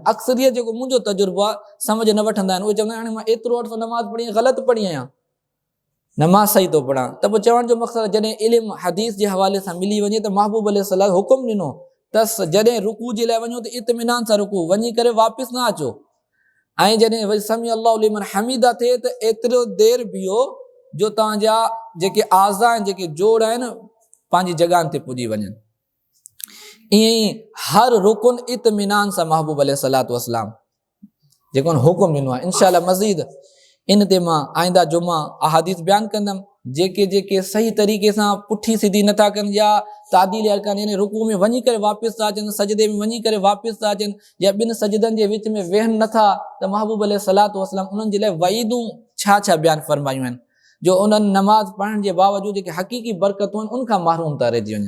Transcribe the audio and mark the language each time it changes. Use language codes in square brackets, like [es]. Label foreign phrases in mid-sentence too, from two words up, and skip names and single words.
[sd] अक्सरियत जेको मुंहिंजो तजुर्बो आहे सम्झ न वठंदा आहिनि, उहे चवंदा आहिनि हाणे मां एतिरो अर्सो नमाज़ पढ़ी ग़लति पढ़ी आहियां, नमाज़ सही थो पढ़ां। त पोइ चवण जो मक़सदु जॾहिं इल्मु हदीस जे हवाले सां मिली वञे त महबूब अलैहिस्सलाम हुकुम ॾिनो त जॾहिं रुकू जे लाइ वञो त इत्मिनान सां रुकू, वञी करे वापसि न अचो, ऐं जॾहिं वरी [ar] سمع الله لمن حمده [sd] थिए त एतिरो देरि बीहो जो तव्हांजा जेके आज़ा आहिनि, जेके जोड़ आहिनि पंहिंजी जॻहियुनि ते पुॼी वञनि। ईअं ई हर रुकुन इत्मिनान सां महबूब [ar] عليه الصلاة والسلام [sd] जेको हुकुम ॾिनो आहे। इंशाअल्लाह मज़ीद इन ते मां आईंदा जुमा अहादीस बयानु कंदुमि, जेके सही तरीक़े सां पुठी सिधी नथा कनि या [ar] تعديل أركان [sd] यानी रुकू में वञी करे वापसि था अचनि, सजदे में वञी करे वापसि था अचनि, या ॿिनि सजदनि जे विच में वेहनि नथा, त महबूब [ar] عليه الصلاة والسلام [sd] उन्हनि जे लाइ वईदूं छा बयानु फरमायूं आहिनि जो उन्हनि नमाज़ पढ़ण जे बावजूदि जेके हक़ीक़ी बरकतूं आहिनि उनखां महरूम था रहिजी वञनि।